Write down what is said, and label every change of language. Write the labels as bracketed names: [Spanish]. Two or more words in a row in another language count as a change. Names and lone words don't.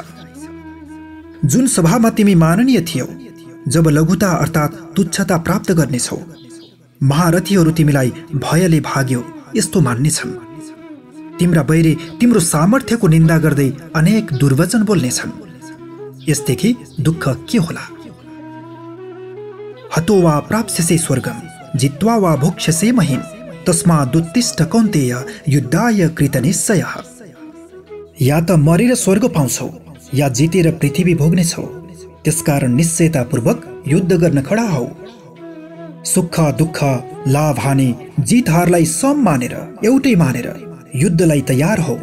[Nepali] जुन सभामा तिमी माननीय थियौ, जब लघुता अर्थात् तुच्छता प्राप्त गर्नेछौ, महारथीहरू तिमीलाई भयले भाग्यो यस्तो मान्नेछन्। तिम्रा बैरी तिम्रो सामर्थ्यको निन्दा गर्दै अनेक दुर्वचन बोल्नेछन्। यसदेखि दुःख के होला? [Sanskrit] हतो वा प्राप्स्यसे स्वर्गम जित्वा वा भोक्ष्यसे महीम तस्मादुत्तिष्ठ कौन्तेय युद्धाय कृतनिश्चयः। [Nepali] या त मरेर स्वर्ग पाउँछौ या जितेर पृथ्वी भोग्नेछौ। त्यसकारण निश्चयतापूर्वक युद्ध गर्न खडा हौ। सुख दुःख, लाभ हानि, जित हारलाई सम मानेर, एउटै मानेर युद्धलाई तयार हौ।